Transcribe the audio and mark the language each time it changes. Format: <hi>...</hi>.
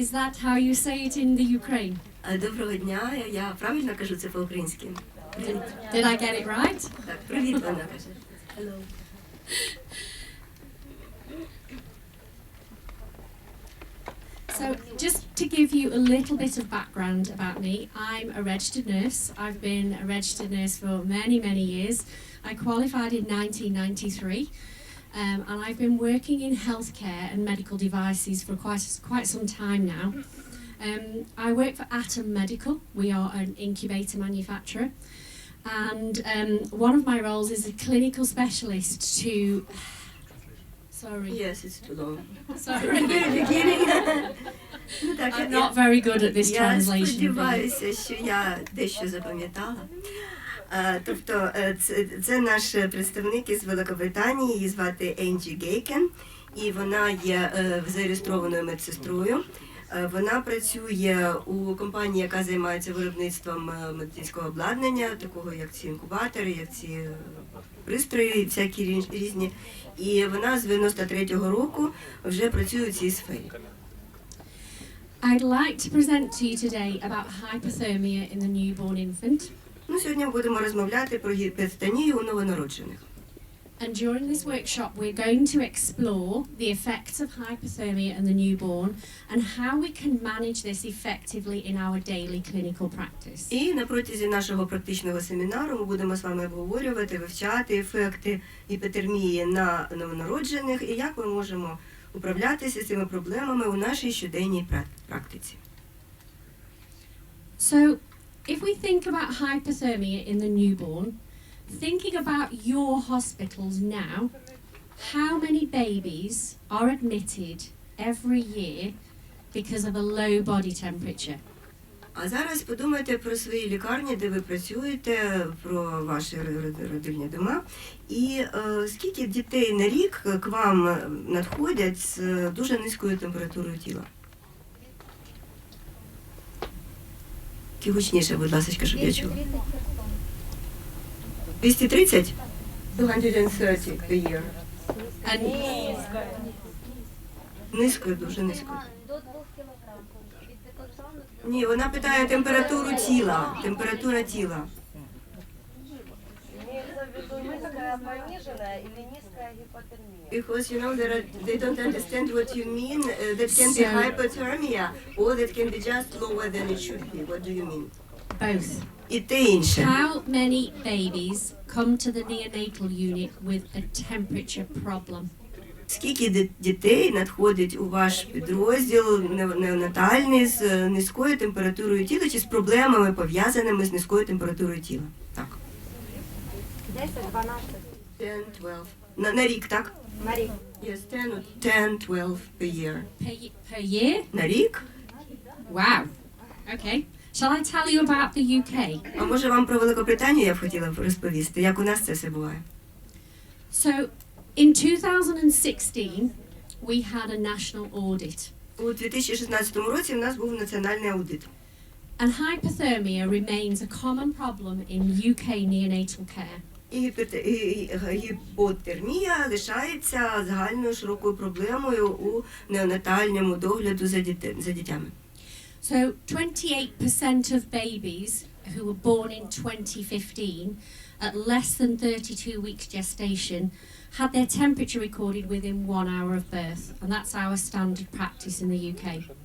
<en>Is that how you say it in the Ukraine?</en> <uk>Доброго дня, я правильно кажу це по-українськи?</uk> <en>Did I get it right?</en> <uk>Так, привіт, вона каже. Hello.</uk> <en>So, just to give you a little bit of background about me, I'm a registered nurse. I've been a registered nurse for many, many years. I qualified in 1993, and I've been working in healthcare and medical devices for quite some time now. I work for Atom Medical. We are an incubator manufacturer. And one of my roles is a clinical specialist to... Sorry. Yes, it's too long. Sorry. Beginning. I'm not very good at this translation.</en> <uk>Я сподіваюся, що я дещо запам'ятала. Тобто, це наш представник із Великобританії, її звати Енджі Гейкен, і вона є зареєстрованою медсестрою. Вона працює у компанії, яка займається виробництвом медицинського обладнання, такого як ці інкубатори, як ці пристрої, всякі різні. І вона з 93-го року вже працює у цій сфері.</uk> <en>I'd like to present to you today about hypothermia in the newborn infant.</en> <uk>Сьогодні ми будемо розмовляти про гіпертонію у новонароджених.</uk> <en>And during this workshop, we're going to explore the effects of hypothermia in the newborn and how we can manage this effectively in our daily clinical practice.</en> <uk>І на протязі нашого практичного семінару ми будемо з вами обговорювати, вивчати ефекти гіпотермії на новонароджених і як ми можемо управлятися з цими проблемами у нашій щоденній практиці.</uk> <en>So, if we think about hypothermia in the newborn, thinking about your hospitals now, how many babies are admitted every year because of a low body temperature?</en> <uk>А зараз подумайте про свої лікарні, де ви працюєте, про ваші родильні дома. І скільки дітей на рік к вам надходять з дуже низькою температурою тіла? Гучніше, будь ласка, щоб я чула.</uk> <en>230? 230 per year.</en> <uk>Низько, дуже низько. До 2 кілограмів. Від декотону. Ні, вона питає температуру тіла. Температура тіла.</uk> <ru>Имеется в виду низкая пониженная или низкая гипотермия?</ru> <en>Because you know they don't understand what you mean. That can be hypothermia or that can be just lower than it should be. What do you mean? Both.</en> <uk>І те інше.</uk> <en>How many babies come to the neonatal unit with a temperature problem?</en> <uk>Скільки дітей надходить у ваш підрозділ неонатальний з низькою температурою тіла чи з проблемами, пов'язаними з низькою температурою тіла? Так. 10-12. 10-12. На рік, так? На рік.</uk> <en>Yes, 10-12 per year. Per year?</en> <uk>На рік?</uk> <en>Wow. Okay. Shall I tell you about the UK?</en> <uk>А може вам про Великобританію я б хотіла розповісти, як у нас це все буває?</uk> <en>So, in 2016, we had a national audit.</en> <uk>У 2016 році у нас був національний аудит.</uk> <en>And hypothermia remains a common problem in UK neonatal care.</en> <uk>І гіпотермія лишається загальною широкою проблемою у неонатальному догляду за дітьми.</uk> <en>So 28% of babies who were born in 2015 at less than 32 weeks gestation had their temperature recorded within 1 hour of birth, and that's our standard practice in the UK.</en>